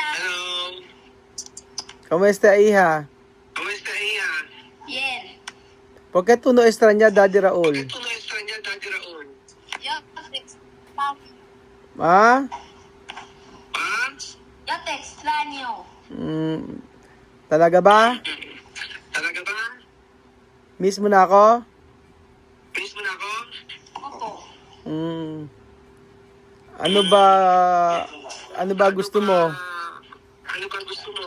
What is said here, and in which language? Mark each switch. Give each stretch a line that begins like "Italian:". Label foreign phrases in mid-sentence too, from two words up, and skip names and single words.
English: Hello.
Spanish: ¿Cómo está, hija? ¿Cómo está, hija? Bien. ¿Por qué tú no extrañas Daddy Raúl? ¿Tú no extrañas a Daddy Raúl? Yo te extraño. Ha? Ha? Yo te extraño.
Filipino: Talaga ba? Talaga ba? Miss mo na ako? Miss mo na ako? Opo. Ano ba gusto mo? Ano ba gusto mo?